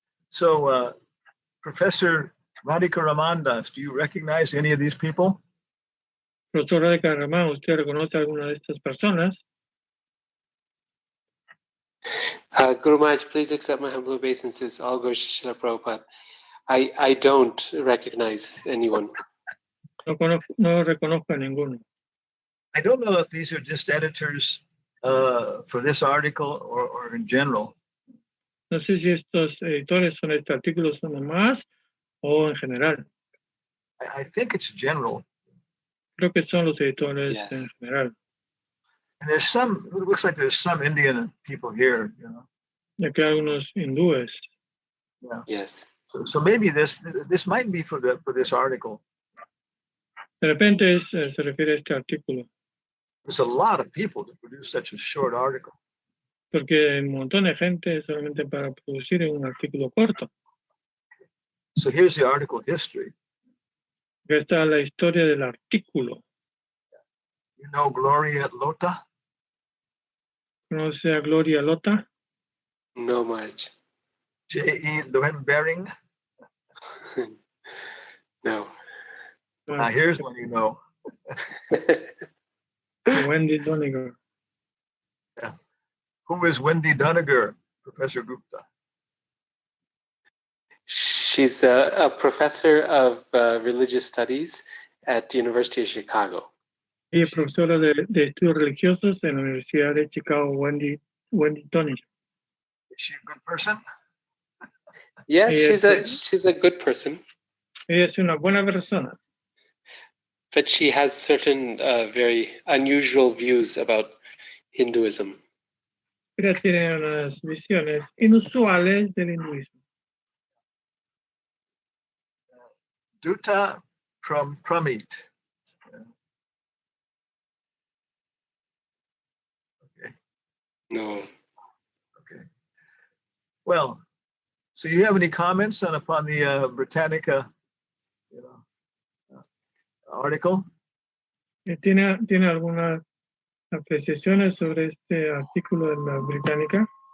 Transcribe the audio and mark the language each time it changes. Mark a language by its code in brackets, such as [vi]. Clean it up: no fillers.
[en] So, Professor Radhika Ramandas, do you recognize any of these people? [es] Profesor Radhika Raman, ¿usted reconoce a alguna de estas personas? [en] Guru Maharaj, please accept my humble obeisances. All goes to Srila Prabhupada. I don't recognize anyone. [es] No reconozco a ninguno. [en] I don't know if these are just editors for this article or in general. [es] No sé si estos editores son este artículo son nomás o en general. [en] I think it's general. [es] Creo que son los editores [en] Yes. [es] en general. [en] And there's some, it looks like there's some Indian people here, you know. [es] Ya que hay algunos hindúes. [en] Yeah. Yes. So maybe this might be for this article. [es] De repente se refiere a este artículo. [en] There's a lot of people to produce such a short article. [es] Porque hay un montón de gente solamente para producir un artículo corto. [en] So here's the article history. [es] Acá está la historia del artículo. [en] You know Gloria Lota? [es] ¿Conoce a Gloria Lota? [en] No much. J.E. Loen-Bering? No. Here's one you know. Wendy Doniger. Who is Wendy Doniger, Professor Gupta? She's a professor of religious studies at the University of Chicago. [es] Ella es profesora de estudios religiosos en la Universidad de Chicago, Wendy Doniger. [en] Is she a good person? Yes, Yes. she's a good person, [es] Ella es una buena persona, [en] but she has certain very unusual views about Hinduism. [es] pero tiene unas visiones inusuales del hinduismo. [en] Dutta Pramit. Okay. No. Okay. Well, so you have any comments upon the Britannica, article? [es] ¿Tiene algunas apreciaciones sobre este artículo de la Británica?